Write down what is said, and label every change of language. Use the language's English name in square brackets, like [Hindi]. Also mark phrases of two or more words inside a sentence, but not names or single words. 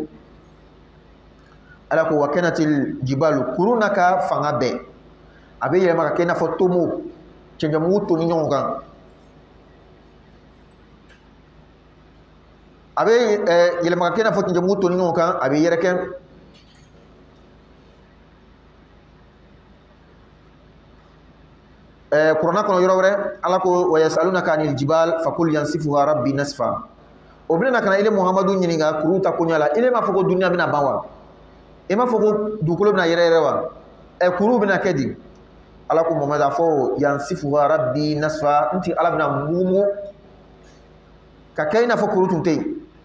[Bambara] Ala ko [Arabic] وكانت الجبال [Bambara] kuru n'a ka fanga bɛɛ a bɛ yɛlɛma ka kɛ i n'a fɔ tomo cɛncɛnmugu tonni ɲɔgɔn kan. A bɛ yɛlɛma ka kɛ i n'a fɔ cɛncɛnmugu tonni ɲɔgɔn kan a bɛ yɛrɛkɛ. Kuranɛ kɔnɔ yɔrɔ wɛrɛ Ala ko [Arabic] ويسألونك عن الجبال فقل ينسفها ربي نسفا. [Bambara] O bɛna ka na ile Muhamadu ɲininka kuru ta koɲa la ile m'a fɔ ko duniya bɛna ban wa i m'a fɔ ko dugukolo bɛna yɛrɛ yɛrɛ wa kuru bɛna kɛ di Ala ko Muhamadu a fɔ [Arabic] ينسفها ربي نسفا [Bambara] nti Ala bɛna mugu ka kɛ i n'a fɔ kuru tun tɛ yen.